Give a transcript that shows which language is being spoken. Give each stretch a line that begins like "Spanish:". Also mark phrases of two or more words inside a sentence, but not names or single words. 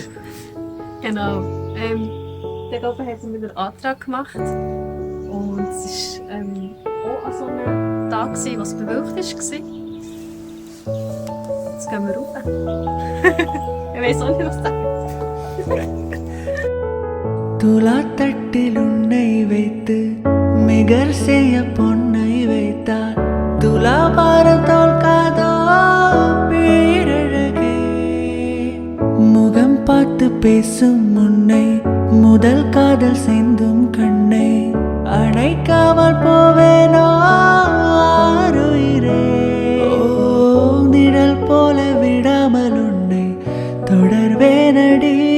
German: Genau. Der oben hat sie mir den Antrag gemacht. Und es war auch an so einem Tag, was bewölkt war. Jetzt gehen wir rauf. Ich weiß auch nicht, was das ist.
Tamil: துலா தட்டில் உன்னை வைத்து மிகர் செய்ய பொன்னை வைத்தார் துலா பாரம் தோல்காதோ பேரழகே முகம் பார்த்து பேசும் முன்னை முதல் காதல் சிந்தும் கண்ணை அணைக்காமல் போவேனோ ஆருயிரே ஓ நிழல் போல விடாமல் உன்னை தொடர்வேனடி